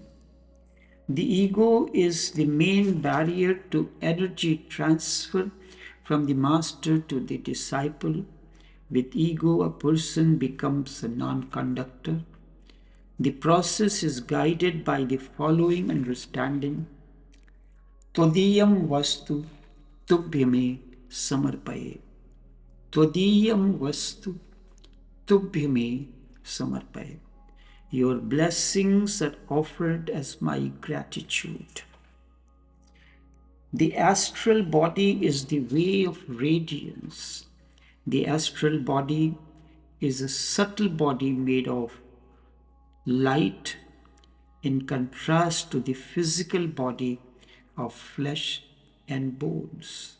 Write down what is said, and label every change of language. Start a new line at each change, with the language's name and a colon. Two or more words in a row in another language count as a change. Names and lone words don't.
English: The ego is the main barrier to energy transfer from the master to the disciple. With ego, a person becomes a non-conductor. The process is guided by the following understanding.
Sanskrit: Todiyam vastu tubhyame samarpaye. Todiyam vastu tubhyame samarpaye.
English: Your blessings are offered as my gratitude. The astral body is the way of radiance. The astral body is a subtle body made of light in contrast to the physical body of flesh and bones.